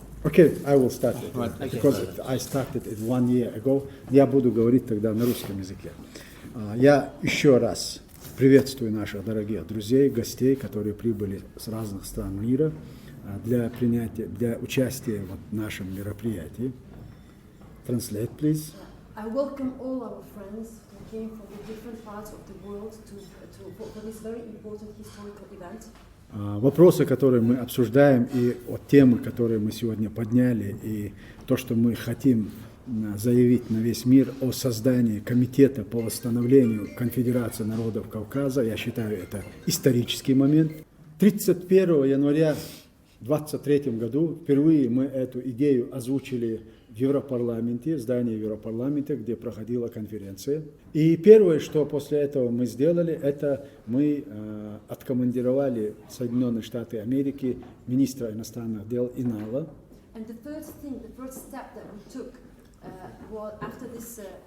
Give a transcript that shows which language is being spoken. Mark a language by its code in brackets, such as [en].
[en] Okay, I will start it, because I started it 1 year ago. [ru] Я буду говорить тогда на русском языке. Я еще раз приветствую наших дорогих друзей, гостей, которые прибыли с разных стран мира для участия в нашем мероприятии. [en] Translate, please. I welcome all our friends who came from the different parts of the world for this very important historical event. [ru] Вопросы, которые мы обсуждаем, и темы, которые мы сегодня подняли, и то, что мы хотим заявить на весь мир о создании комитета по восстановлению Конфедерации народов Кавказа, я считаю, это исторический момент. 31 января 2023 году впервые мы эту идею озвучили в Европарламенте, здании Европарламента, где проходила конференция. И первое, что после этого мы сделали, это мы откомандировали в Соединенные Штаты Америки министра иностранных дел Инала. [en] And the first step that we took was after this